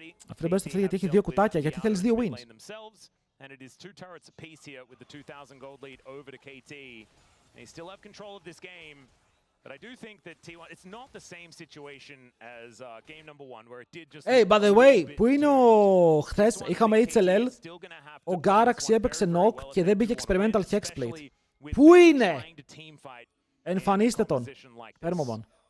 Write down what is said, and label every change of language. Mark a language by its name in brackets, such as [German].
[Greek] Αυτό δεν παίζει γιατί έχει δύο κουτάκια. Γιατί θέλεις δύο wins. [English] And it is 2 turrets apiece here with the 2,000 gold lead over to KT. They still have control of this game, but I do think that T1, it's not the same situation as game number 1 where it did just... Hey, by the way, [Greek] πού είναι ο... Χθες είχαμε HLL, ο Garax έπαιξε knock και δεν πήγε experimental hexplate. Πού είναι? Εμφανίστε τον. Πέρμοβαν.